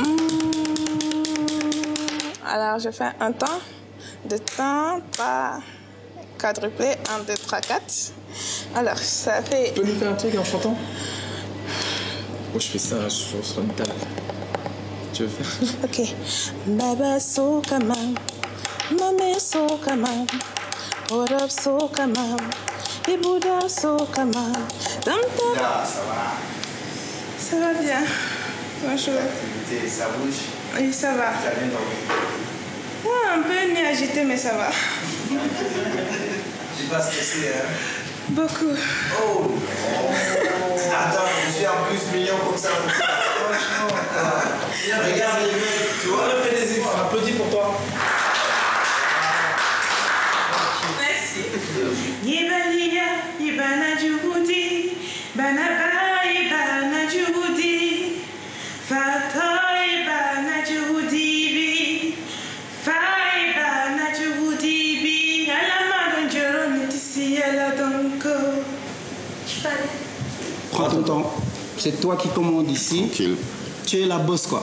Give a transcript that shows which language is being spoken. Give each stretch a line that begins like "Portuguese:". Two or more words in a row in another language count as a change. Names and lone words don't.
French: Alors, je fais un temps, 2 temps, pas quadruplé, 1, 2, 3, 4. Alors, ça fait... Tu peux nous faire un truc en chantant? Moi, je fais ça, je suis sur une table. Tu veux faire? Ok. Baba so kamam, mame so kamam, orab so kamam, ibuda so kamam, tam tam. Ça va. Ça va bien. Bonjour. L'activité, ça bouge? Oui, ça va. Tu as bien dormi? Ah, un peu ni agité, mais ça va. Je suis pas stressé, hein? Beaucoup. Oh! Attends, je suis en plus mignon comme ça. Franchement. Regarde les mecs, tu vois? On fait des efforts. Applaudis pour toi. Merci. Yibaliya, Yibana Djoudi, Banaba, Yibana Djoudi, Fata, Yibana Djoudi, Faibana Djoudi, Alama Donjoro, Netisi, Aladonko. Prends ton temps. C'est toi qui commandes ici. Tranquille. Tu es la boss, quoi.